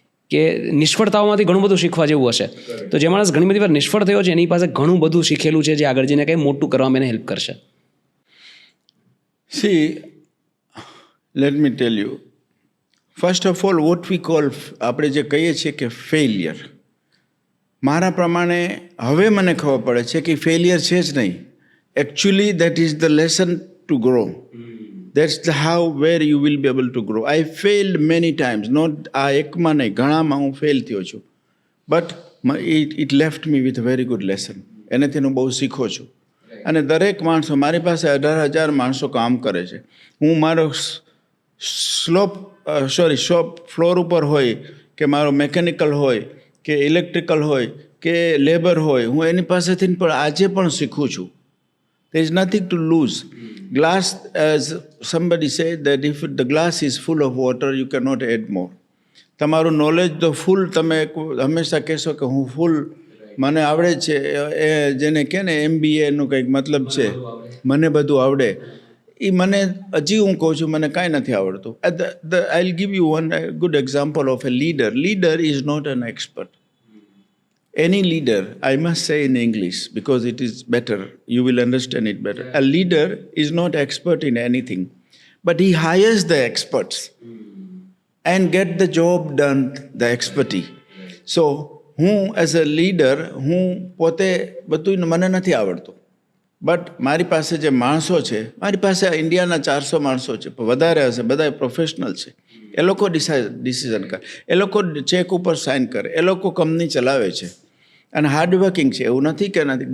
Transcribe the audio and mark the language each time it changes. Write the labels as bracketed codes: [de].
[gu] કે નિષ્ફળતાઓમાંથી ઘણું બધું શીખવા જેવું હશે. તો જે માણસ ઘણી બધી વાર નિષ્ફળ થયો છે એની પાસે ઘણું બધું શીખેલું છે જે આગળ જઈને કંઈ મોટું કરવામાં એને હેલ્પ કરશે. [en] See, let me tell you, first of all, what we call, [gu] આપણે જે કહીએ છીએ કે ફેલિયર, મારા પ્રમાણે હવે મને ખબર પડે છે કે ફેલિયર છે જ નહીં. [en] Actually, that is the lesson to grow. That's the how, where you will be able to grow. I failed many times. [gu] Not આ એકમાં નહીં, ઘણામાં હું ફેલ થયો છું. [en] But it left me with a very good lesson. [gu] એનાથી હું બહુ શીખો છું. અને દરેક માણસો, મારી પાસે 18,000 માણસો કામ કરે છે. હું મારો શોપ ફ્લોર ઉપર હોય કે મારો મેકેનિકલ હોય કે ઇલેક્ટ્રિકલ હોય કે લેબર હોય, હું એની પાસેથી પણ આજે પણ શીખું છું. [en] there is nothing to lose. Glass, as somebody said, that if the glass is full of water, you cannot add more. [gu] તમારું નોલેજ તો ફૂલ, તમે હંમેશા કહેશો કે હું ફૂલ મને આવડે છે, એ જેને કહે ને MBA એનું કંઈક મતલબ છે, મને બધું આવડે. એ મને હજી હું કહું છું મને કાંઈ નથી આવડતું. [en] I will give you one good example of a leader. Leader is not an expert. Any leader, I must say in English because it is better, you will understand it better. A leader is not expert in anything, but he hires the experts and get the job done, the expertise. [gu] So, હું [en] as a leader, [gu] હું પોતે બધું મને નથી આવડતું, but મારી પાસે જે માણસો છે, મારી પાસે ઇન્ડિયાના 400 માણસો છે, વધારે હશે, બધા પ્રોફેશનલ છે. એ લોકો ડિસિઝન કરે, એ લોકો ચેક ઉપર સાઇન કરે, એ લોકો કંપની ચલાવે છે અને હાર્ડવર્કિંગ છે. એવું નથી કે નથી.